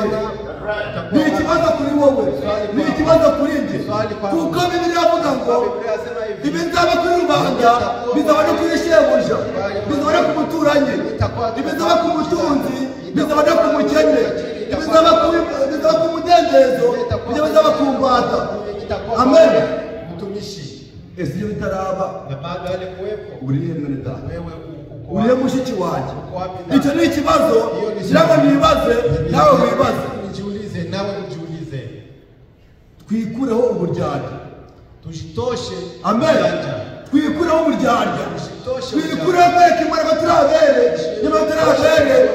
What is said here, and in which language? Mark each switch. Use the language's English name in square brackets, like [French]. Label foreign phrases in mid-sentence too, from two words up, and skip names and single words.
[Kinyarwanda] Ni ikibazo kuri wowe, ni ikibazo kuri njye, kuko Bibiliya avuga ngo ibizaba kuri rubanda bizaba no kuri shebuja, bizaba no ku muturanyi, ibizaba ku mutunzi, bizaba no ku mukene, ibizaba ku mudendezo, bizaba ku mbata. Amen. [Swahili] Mtumishi [Kinyarwanda] Ese iyo bitaraba [Swahili] na bado alikuwepo. [Kinyarwanda] uriye mwene data, [Swahili] Wewe uko [Kinyarwanda] uriye mushiki wanjye. [Swahili] wapi? [Kinyarwanda] Icyo ni ikibazo kiraba nibaze, nawe wibaze. [Swahili] Nijiulize nawe ujiulize. [Kinyarwanda] Twikureho uburyarya. [Swahili] Tujitoshe. [Kinyarwanda] Amen. Twikureho uburyarya. Twikureho kwereka Imana ko turi abere, niba turi abere.